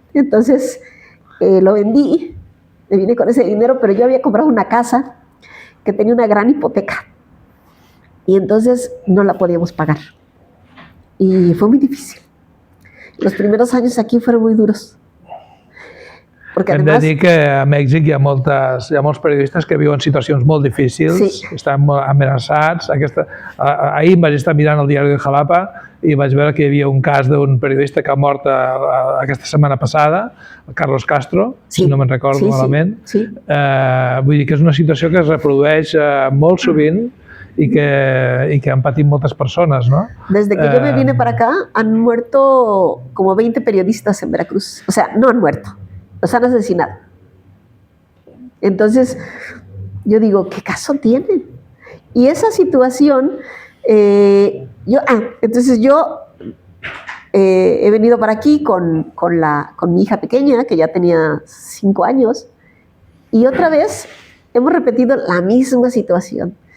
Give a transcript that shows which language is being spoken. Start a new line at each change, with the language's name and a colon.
Spanish: Entonces lo vendí, me vine con ese dinero, pero yo había comprado una casa que tenía una gran hipoteca y entonces no la podíamos pagar y fue muy difícil. Los primeros años aquí fueron muy duros. Porque
Catalan: hem de dir que a Mèxic hi ha molts periodistes que viuen situacions molt difícils, estan molt amenaçats. Ahir em vaig estar mirant el diari de Jalapa i vaig veure que hi havia un cas d'un periodista que ha mort aquesta setmana passada, el Carlos Castro, si no me'n recordo malament. Vull dir que és una situació que es reprodueix molt sovint
Spanish: y que han patit muchas personas,
Catalan: ¿no?
Spanish: Desde que yo me vine para acá, han muerto como 20 periodistas en Veracruz. O sea, no han muerto, los han asesinado. Entonces, yo digo, ¿qué caso tienen? Y esa situación, entonces yo he venido para aquí con mi hija pequeña, que ya tenía 5 años, y otra vez hemos repetido la misma situación.